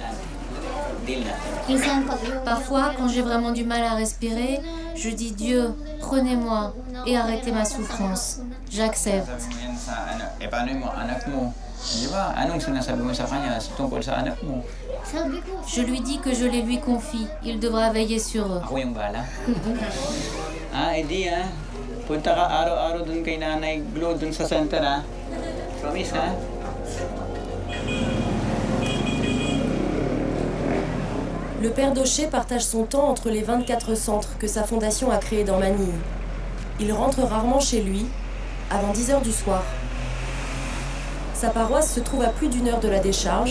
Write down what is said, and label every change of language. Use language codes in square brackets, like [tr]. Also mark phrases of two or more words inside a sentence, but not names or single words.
[fr] Parfois, quand j'ai vraiment du mal à respirer, je dis Dieu, prenez-moi et arrêtez ma souffrance. J'accepte. Je lui dis que je les lui confie. Il devra veiller sur eux. [tl] Ah, Eddie, punta ka araw-araw dun kay Nanay Glo dun sa center, Promise, [fr] Le père Daucher partage son temps entre les 24 centres que sa fondation a créés dans Manille. Il rentre rarement chez lui, avant 10 h du soir. Sa paroisse se trouve à plus d'1 heure de la décharge.